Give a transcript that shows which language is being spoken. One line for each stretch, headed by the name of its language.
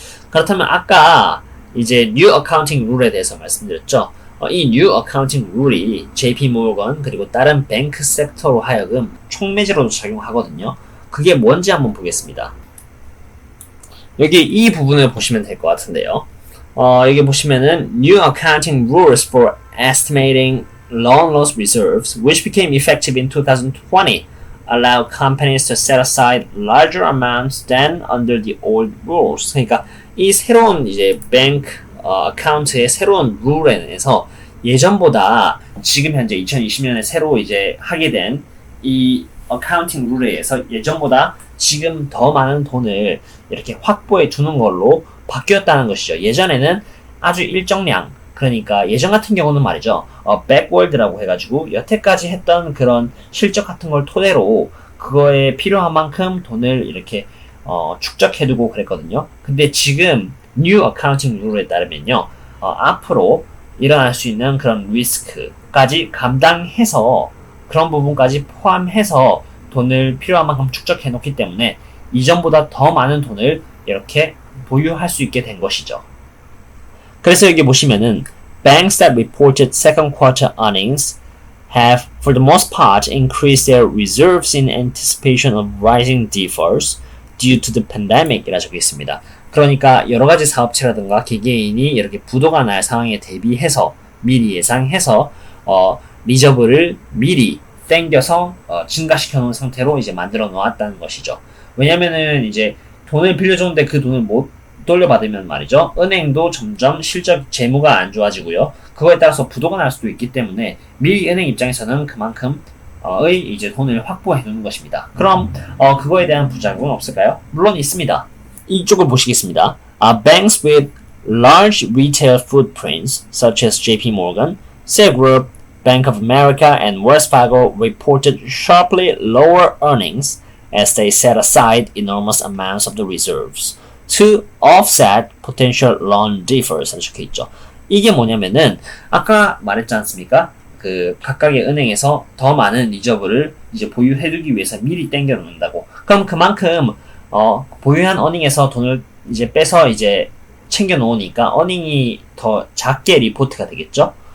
Korean: 그렇다면 아까 이제 New Accounting Rule에 대해서 말씀드렸죠. 이 New Accounting Rule이 JP 모건 그리고 다른 뱅크 섹터로 하여금 촉매제로도 작용하거든요. 그게 뭔지 한번 보겠습니다. 여기 이 부분을 보시면 될 것 같은데요. 여기 보시면은
English: New Accounting Rules for Estimating Loan Loss Reserves, which became effective in 2020, allow companies to set aside larger amounts than under the old rules.
Korean: 그러니까 이 새로운 이제 뱅크 어카운트의 새로운 룰에 의해서 예전보다 지금 현재 2020년에 새로 이제 하게 된 이 어카운팅 룰에 의해서 예전보다 지금 더 많은 돈을 이렇게 확보해 두는 걸로 바뀌었다는 것이죠. 예전에는 아주 일정량, 그러니까 예전 같은 경우는 말이죠. 백월드라고 해가지고 여태까지 했던 그런 실적 같은 걸 토대로 그거에 필요한 만큼 돈을 이렇게 축적해두고 그랬거든요. 근데 지금 뉴 어카운팅 룰에 따르면요. 앞으로 일어날 수 있는 그런 리스크까지 감당해서 그런 부분까지 포함해서 돈을 필요한 만큼 축적해 놓기 때문에 이전보다 더 많은 돈을 이렇게 보유할 수 있게 된 것이죠. 그래서 여기 보시면은
English: banks that reported second quarter earnings have for the most part increased their reserves in anticipation of rising defaults due to the pandemic
Korean: 이라 적혀 있습니다. 그러니까 여러 가지 사업체라든가 개개인이 이렇게 부도가 날 상황에 대비해서 미리 예상해서 리저브를 미리 땡겨서 증가시켜 놓은 상태로 이제 만들어 놓았다는 것이죠. 왜냐면은 이제 돈을 빌려줬는데 그 돈을 못 돌려받으면 말이죠. 은행도 점점 실적 재무가 안 좋아지고요. 그거에 따라서 부도가 날 수도 있기 때문에 미리 은행 입장에서는 그만큼 의 이제 돈을 확보해 두는 것입니다. 그럼 그거에 대한 부작용은 없을까요? 물론 있습니다. 이쪽을 보시겠습니다.
English: Banks with large retail footprints such as JP Morgan, Citigroup, Bank of America, and Wells Fargo reported sharply lower earnings as they set aside enormous amounts of the reserves to offset potential loan defaults.
Korean: 적혀 있죠. 이게 뭐냐면은 아까 말했지 않습니까? 그 각각의 은행에서 더 많은 리저브를 이제 보유해두기 위해서 미리 땡겨 놓는다고. 그럼 그만큼 보유한 어닝에서 돈을 이제 빼서 이제 챙겨 놓으니까 어닝이 더 작게 리포트가 되겠죠.